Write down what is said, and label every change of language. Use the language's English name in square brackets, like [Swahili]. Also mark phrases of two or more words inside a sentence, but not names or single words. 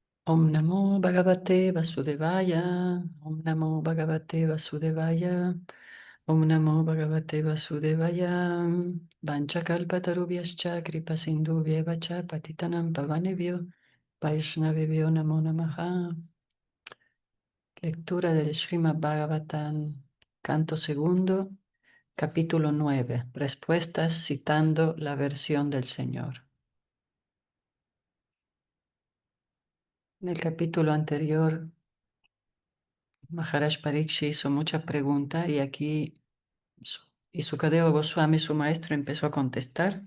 [Sanskrit] ॐ नमो भगवते वासुदेवाय। ॐ नमो भगवते वासुदेवाय. Om Namo Bhagavate Vasudevaya. ॐ नमो भगवते वासुदेवाय। वाञ्छाकल्पतरुभ्यश्च कृपा सिन्धुभ्येव च पतितानां पावनेभ्यो वैष्णवेभ्यो नमो नमः. [Spanish] Lectura del Srimad Bhagavatam, canto segundo, capítulo 9. Respuestas citando la versión del Señor. En el capítulo anterior, Maharaj Pariksit hizo muchas preguntas y aquí y Sukadeva Goswami, su maestro, empezó a contestar.